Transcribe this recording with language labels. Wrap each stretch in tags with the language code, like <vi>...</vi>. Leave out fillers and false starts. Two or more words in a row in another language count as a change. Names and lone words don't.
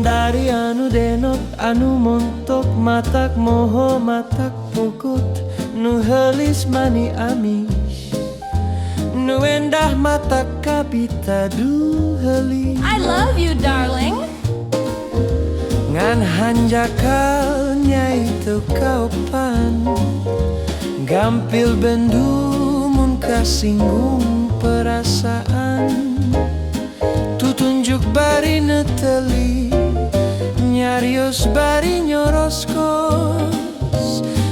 <su>bari anu denok anu montok matak moho matak pukut nu helis mani amis nu endah matak kapita du helis.</su> <en>I love you, darling.</en> <su>Ngan hanjakal nyai teu kaupan gampil bendu mun kasinggung perasaan tutunjuk bari neteli nyarios bari nyoroskos</su>